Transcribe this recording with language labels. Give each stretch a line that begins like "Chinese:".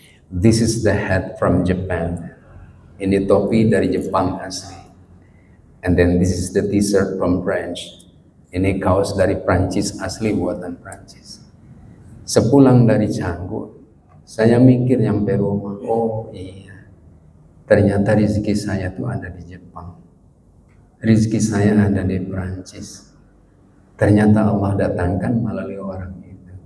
English: This is the hat from Japan.
Indonesian: Ini topi dari Jepang asli.
English: And then this is the t-shirt from French.
Indonesian: Ini kaos dari Prancis asli, buatan Prancis. Sepulang dari Canggu, saya mikir nyampe rumah, oh iya, ternyata rezeki saya tuh ada di Jepang. Rezeki saya ada di Prancis. Ternyata Allah datangkan melalui orang itu.